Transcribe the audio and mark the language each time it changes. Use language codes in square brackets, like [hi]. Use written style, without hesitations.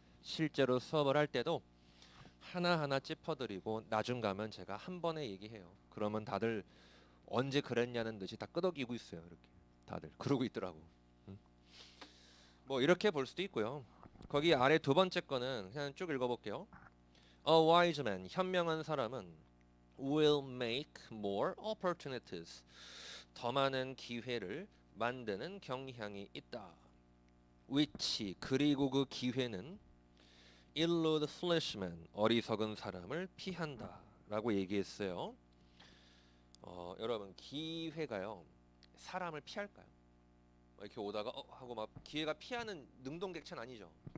[ko] 실제로 수업을 할 때도 하나하나 짚어드리고 나중 가면 제가 한 번에 얘기해요. 그러면 다들 언제 그랬냐는 듯이 다 끄덕이고 있어요. 이렇게 다들 그러고 있더라고. 뭐 이렇게 볼 수도 있고요. 거기 아래 두 번째 거는 그냥 쭉 읽어볼게요. [en] A wise man, [ko] 현명한 사람은 [en] will make more opportunities. [ko] 더 많은 기회를 만드는 경향이 있다. which, 그리고 그 기회는 [en] elude foolish men, [ko] 어리석은 사람을 피한다 라고 얘기했어요. 여러분 기회가요 사람을 피할까요? 이렇게 오다가 하고 막 기회가 피하는 능동객체는 아니죠.